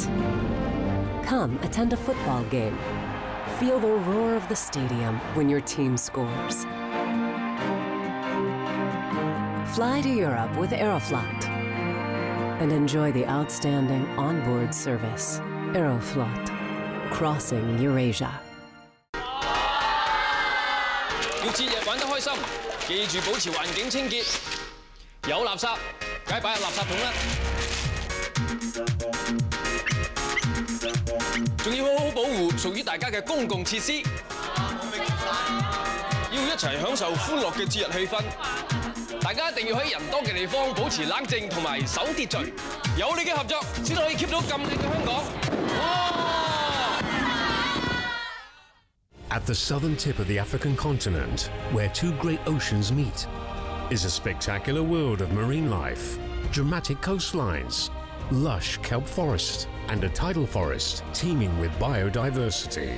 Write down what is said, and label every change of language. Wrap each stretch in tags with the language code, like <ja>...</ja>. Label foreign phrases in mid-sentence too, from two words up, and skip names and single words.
<en>Come attend a football game. Feel the roar of the stadium when your team scores. Fly to Europe with Aeroflot and enjoy the outstanding onboard service. Aeroflot, crossing Eurasia.</en> <yue>要節日玩得開心，記住保持環境清潔。有垃圾，梗係擺入垃圾桶啦。仲要好好保護屬於大家嘅公共設施。要一齊享受歡樂嘅節日氣氛。大家一定要喺人多嘅地方保持冷靜同埋守秩序。有你嘅合作，先可以 keep 到咁靚嘅香港。</yue> <en>At the southern tip of the African continent, where 2 great oceans meet, is a spectacular world of marine life, dramatic coastlines, lush kelp forest, and a tidal forest teeming with biodiversity.</en>